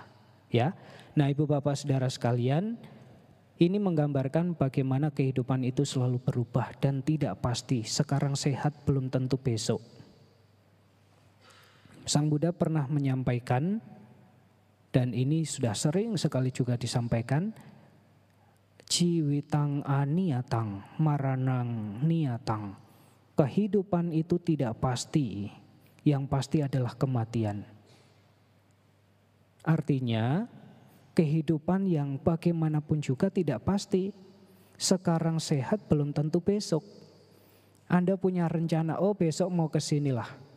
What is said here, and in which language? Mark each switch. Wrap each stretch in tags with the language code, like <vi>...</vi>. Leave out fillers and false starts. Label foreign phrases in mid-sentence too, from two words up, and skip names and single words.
<id>Ya, nah Ibu Bapak Saudara sekalian, ini menggambarkan bagaimana kehidupan itu selalu berubah dan tidak pasti. Sekarang sehat belum tentu besok. Sang Buddha pernah menyampaikan, dan ini sudah sering sekali juga disampaikan,</id> <pi>Jiwitang aniatang, maranang niatang.</pi> <id>Kehidupan itu tidak pasti, yang pasti adalah kematian. Artinya, kehidupan yang bagaimanapun juga tidak pasti. Sekarang sehat belum tentu besok. Anda punya rencana, besok mau ke sinilah.</id>